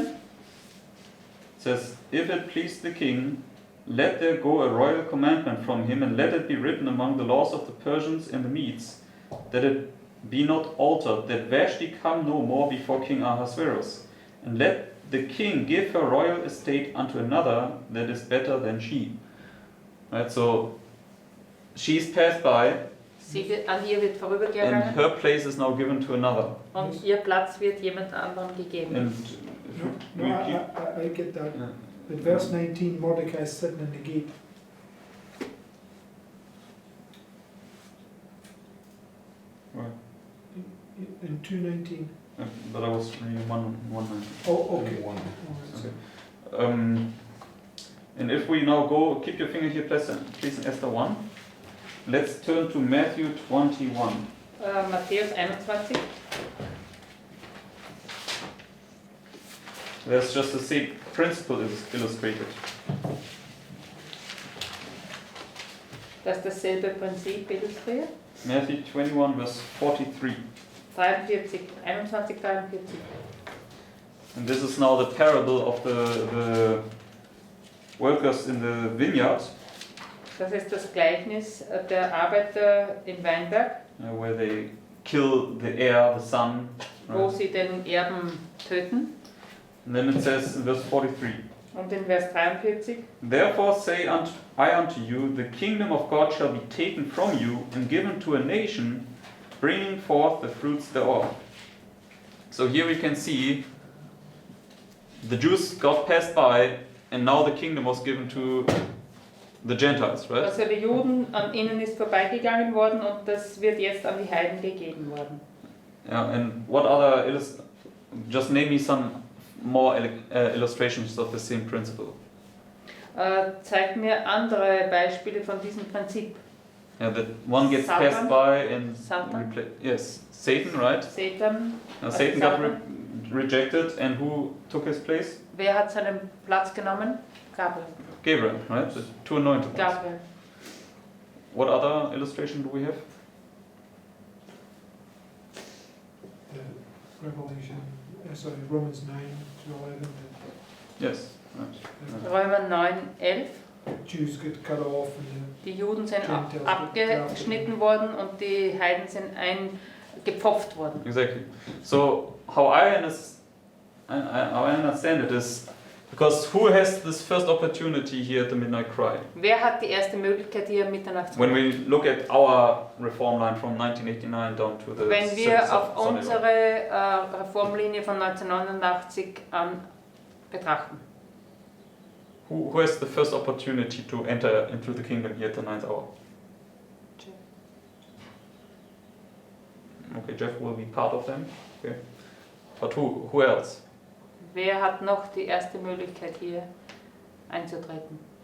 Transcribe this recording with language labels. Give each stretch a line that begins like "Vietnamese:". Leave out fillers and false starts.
English: it says, "If it please the king, let there go a royal commandment from him, and let it be written among the laws of the Persians and the Medes, that it be not altered, that Vashti come no more before King Ahasuerus, and let the king give her royal estate unto another that is better than she." Right, so she's passed by,
German: An ihr wird
English: and
German: vorübergegangen
English: her place is now given to another.
German: und ihr Platz wird jemand anderem gegeben.
English: And No, I get that. yeah. But verse 19, Mordecai is sitting in the gate. Right. In 2:19. But I was reading 1:19. Oh, okay. One. Oh, And if we now go, keep your finger here, please, in Esther 1. Let's turn to Matthew 21.
German: Matthäus 21.
English: There's just the same principle is illustrated.
German: das dasselbe Prinzip illustriert.
English: Matthew 21, verse 43. 21, 43. And this is now the parable of the workers in the vineyard,
German: Das ist das Gleichnis der Arbeiter im Weinberg,
English: where they kill the heir, the son.
German: wo
English: Right?
German: sie den Erben töten.
English: And then it says in verse 43,
German: Und in Vers 43,
English: Therefore say I unto you, the kingdom of God shall be taken from you and given to a nation, bringing forth the fruits thereof. So here we can see the Jews got passed by, and now the kingdom was given to the Gentiles, right?
German: also die Juden, an ihnen ist vorbeigegangen worden und das wird jetzt an die Heiden gegeben worden.
English: Yeah, and what other just name me some more illustrations of the same principle.
German: Zeigt mir andere Beispiele von diesem Prinzip.
English: Yeah, that one gets Satan. passed by and Satan. yes, Satan, right? Satan, Now, Satan got Satan. rejected, and who took his place?
German: wer hat seinen Platz genommen?
English: Gabriel. Gabriel, right? The two anointed ones. Gabriel. What other illustration do we have? Revelation, sorry, Romans 9 to 11, Yes. Right. the
German: Römer 9, 11.
English: Jews get cut off and
German: Die Juden sind
English: Gentiles
German: abgeschnitten worden und die Heiden sind gepfropft worden.
English: Exactly. So how I understand it is because who has this first opportunity here at the midnight cry?
German: Wer hat die erste Möglichkeit hier Mitternachts?
English: When we look at our reform line from 1989 down to the
German: Wenn wir auf
English: Sunday law.
German: unsere Reformlinie von 1989 betrachten.
English: Who has the first opportunity to enter into the kingdom here at the 9th hour? Okay, Jeff will be part of them. Okay. But who else?
German: Wer hat noch die erste Möglichkeit hier einzutreten?